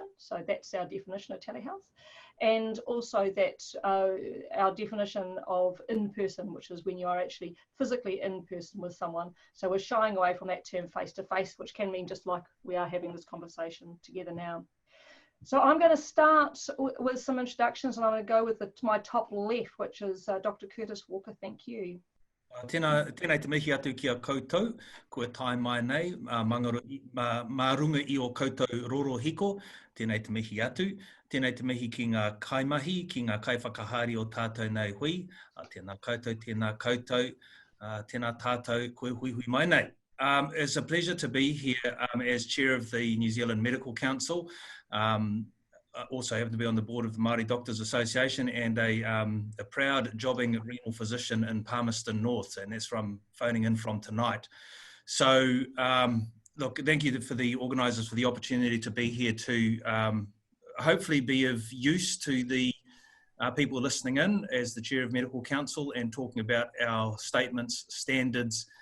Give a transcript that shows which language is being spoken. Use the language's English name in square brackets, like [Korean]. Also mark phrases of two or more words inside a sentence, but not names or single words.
[English] So that's our definition of telehealth. And also that our definition of in-person, which is when you are actually physically in person with someone. So we're shying away from that term face-to-face, which can mean just like we are having this conversation together now. So I'm going to start with some introductions, and I'm going to go with my top left, which is Dr. Curtis Walker. Thank you. [Māori] Tēnei te mihi atu ki a koutou, kua tai mai nei, marunga I o koutou roro hiko, tēnei te mihi atu, tēnei te mihi ki ngā kaimahi, ki ngā kaiwhakahari o tātou nei hui, tēnā koutou, tēnā tātou, koe hui hui mai nei. [English] It's a pleasure to be here as chair of the New Zealand Medical Council. I also happen to be on the board of the Māori Doctors Association and a proud jobbing renal physician in Palmerston North, and that's from phoning in from tonight. So look, thank you for the organisers for the opportunity to be here to hopefully be of use to the people listening in as the chair of Medical Council and talking about our statements, standards,